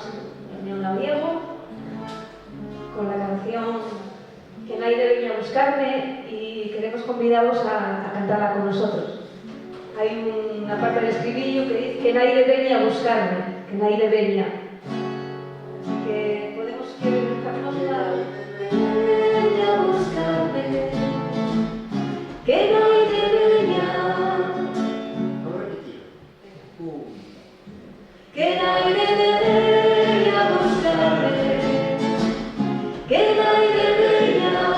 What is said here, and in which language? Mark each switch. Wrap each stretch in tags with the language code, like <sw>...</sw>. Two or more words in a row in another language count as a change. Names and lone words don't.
<es>en el Labriego con la canción Que Naide Veña a Buscarme y queremos convidaros a cantarla con nosotros. Hay una parte del estribillo que dice que Naide Veña a Buscarme, que Naide Veña. Así que podemos cantarnos una...</es> <gl>Veña a buscarme, que Naide Veña, que Naide Veña a buscarme, que Naide Veña,</gl>